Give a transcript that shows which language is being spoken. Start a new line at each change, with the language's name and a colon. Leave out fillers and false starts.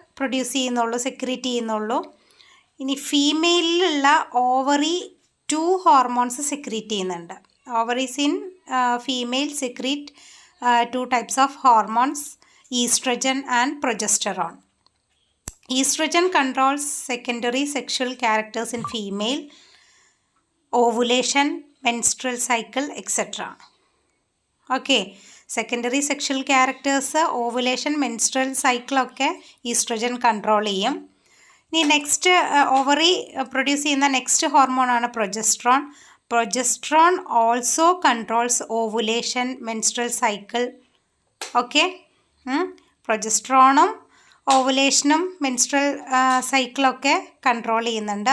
Malayalam: Produce ചെയ്യുന്നുള്ളൂ, secrete ചെയ്യുന്നുള്ളൂ. ഇനി ഫീമെയിലുള്ള ഓവറി 2 ഹോർമോൺസ് സെക്രീറ്റ് ചെയ്യുന്നുണ്ട്.
English: Ovaries in female secrete 2 types of hormones, estrogen and progesterone. Estrogen controls secondary sexual characters in female, ovulation, menstrual cycle, etc. Okay, secondary sexual characters, ovulation, menstrual cycle
Malayalam: ഒക്കെ oestrogen control ചെയ്യും. ഇനി next ovary produce ചെയ്യുന്ന next ഹോർമോണാണ് progesterone.
English: Progesterone also controls ovulation, menstrual cycle.
Malayalam: Okay, പ്രൊജസ്ട്രോണും ഓവുലേഷനും menstrual സൈക്കിളൊക്കെ control ചെയ്യുന്നുണ്ട്.